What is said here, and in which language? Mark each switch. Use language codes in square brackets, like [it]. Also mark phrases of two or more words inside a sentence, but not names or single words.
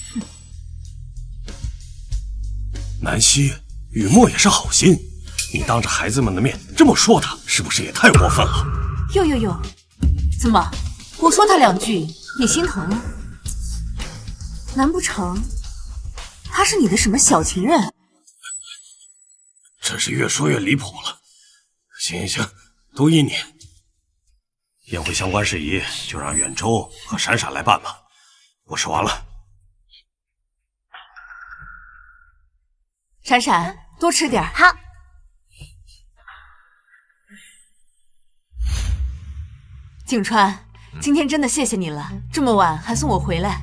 [zh] 南希，雨墨也是好心，你當着孩子們的面這麼說他，是不是也太過分了？喲，怎麼我說他兩句你心疼了？難不成他是你的什麼小情人？這是越說越離譜了。行，都依你。宴會相關事宜就讓遠州和閃閃來辦吧，我說完了。閃閃，多吃點。好。景川，今天真的謝謝你了，這麼晚還送我回來。